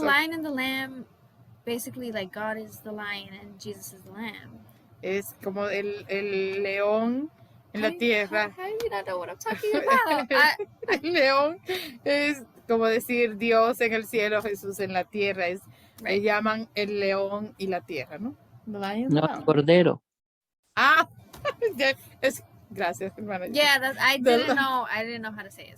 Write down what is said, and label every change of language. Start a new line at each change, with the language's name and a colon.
English: The lion and the lamb, basically like God is the lion and Jesus is the lamb.
Spanish: Es como el león en la tierra.
English: How do you not know what I'm talking about?
Spanish: El león es como decir Dios en el cielo, Jesús en la tierra. Le llaman el león y la tierra, ¿no? No, el cordero. Ah, gracias, hermana.
English: Yeah, I didn't know how to say it.